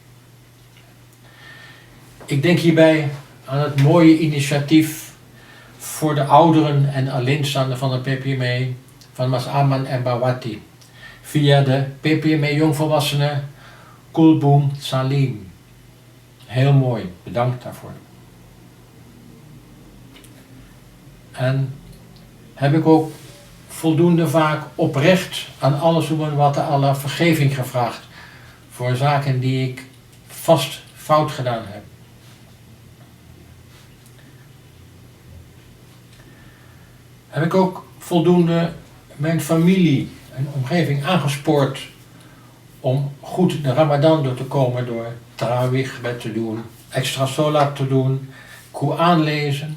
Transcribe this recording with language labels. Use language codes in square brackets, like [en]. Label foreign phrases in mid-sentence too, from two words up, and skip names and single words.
[nl] Ik denk hierbij aan het mooie initiatief voor de ouderen en alleenstaanden van de PPME van Mas Aman en Bawati via de PPME Jongvolwassenen Kulboom Salim. Heel mooi, bedankt daarvoor. En heb ik ook voldoende vaak oprecht aan alle [ar] سبحانه وتعالى [nl] vergeving gevraagd voor zaken die ik vast fout gedaan heb. Heb ik ook voldoende mijn familie en omgeving aangespoord om goed de Ramadan door te komen door tarawih gebed te doen, extra solat te doen, Koran lezen.